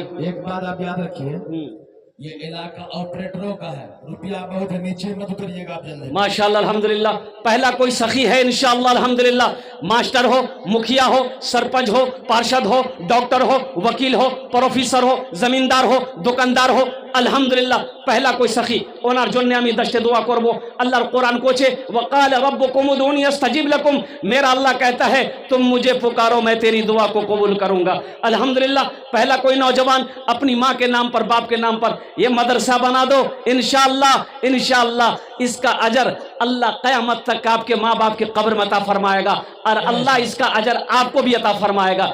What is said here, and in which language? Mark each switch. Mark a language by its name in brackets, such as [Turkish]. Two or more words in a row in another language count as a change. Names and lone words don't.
[Urdu] ایک بات آپ یاد رکھیے, یہ علاقہ آپریٹروں کا ہے, روپیہ بہت ہے, نیچے مت اتریے گا آپ جلدی. ماشاءاللہ الحمدللہ. پہلا کوئی سخی ہے انشاءاللہ الحمدللہ, ماسٹر ہو, مکھیا ہو, سرپنچ ہو, پارشد ہو, ڈاکٹر ہو, وکیل ہو, پروفیسر ہو, زمیندار ہو, دکاندار ہو, الحمدللہ پہلا کوئی سخی [Bangla] ওনার জন্য আমি দশে দোয়া করব. আল্লাহর কোরআন কোচে [Arabic] وقال ربكم ادعوني استجب لكم, [Urdu] میرا اللہ کہتا ہے تم مجھے پکارو میں تیری دعا کو قبول کروں گا. الحمدللہ پہلا کوئی نوجوان اپنی ماں کے نام پر, باپ کے نام پر یہ مدرسہ بنا دو, انشاءاللہ اس کا اجر اللہ قیامت تک آپ کے ماں باپ کے قبر میں عطا فرمائے گا, اور اللہ اس کا اجر آپ کو بھی عطا فرمائے گا.